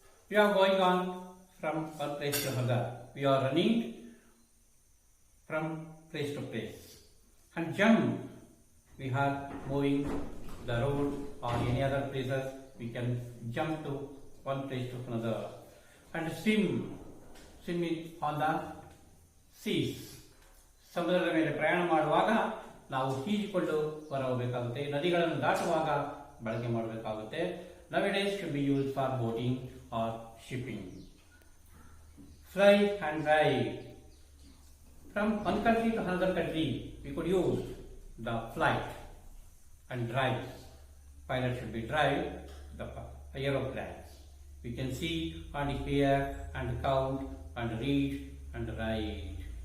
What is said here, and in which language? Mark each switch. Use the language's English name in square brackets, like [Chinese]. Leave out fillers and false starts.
[English] We are going on from one place to another. We are running from place to place. And jump, we are moving the road or any other places, we can jump to one place to another. And swimming on the seas. [Kannada] ಸಮುದ್ರದ ಮೇಲೆ ಪ್ರಯಾಣ ಮಾಡುವಾಗ ನಾವು ಈಜಿಕೊಂಡು ಹೊರಹೋಗಬೇಕಾಗುತ್ತೆ. ನದಿಗಳನ್ನು ದಾಟುವಾಗ ಬಳಕೆ ಮಾಡಬೇಕಾಗುತ್ತೆ. [English] Nowadays should be used for boating or shipping. Fly and drive. From one country to another country, we could use the flight and drive. Pilot should be drive the aeroplanes. We can see and hear and count and read and write.